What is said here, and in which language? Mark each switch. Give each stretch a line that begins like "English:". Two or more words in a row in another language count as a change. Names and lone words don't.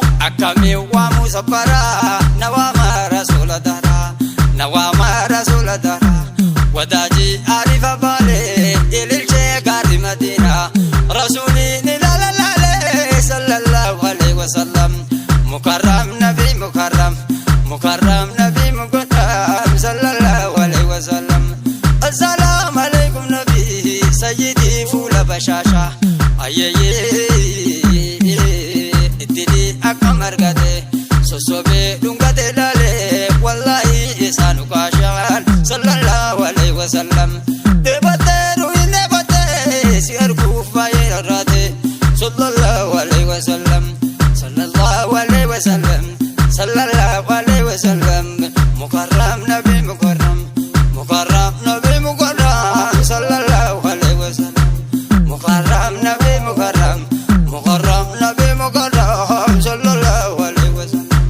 Oromo: Akkamiin waamu sabbara, na waama rasuula dara, na waama rasuula dara. Wadaaji ariifa baale, ililchee gaarri Madiina. Rasuuliin ilaala laale,
Arabic: صلى الله عليه وسلم. مكرم نبي مكرم، مكرم نبي Godhaam صلى الله عليه وسلم. السلام عليكم نبي سيدي
Oromo: fuula bashaashaa. Ayyeeyyee, itti di akka margate, sossobee dhungate laalee, wallaahi isaan ukaashaan.
Arabic: صلى الله عليه وسلم.
Oromo: Deebattee, durii deebattee, si arguuf baay'ee rarraate.
Arabic: صلى الله عليه وسلم، صلى الله عليه وسلم، صلى الله عليه وسلم. مكرم نبي مكرم، مكرم نبي مكرم، صلى الله عليه وسلم. مكرم نبي مكرم، مكرم نبي مكرم, صلى الله عليه وسلم.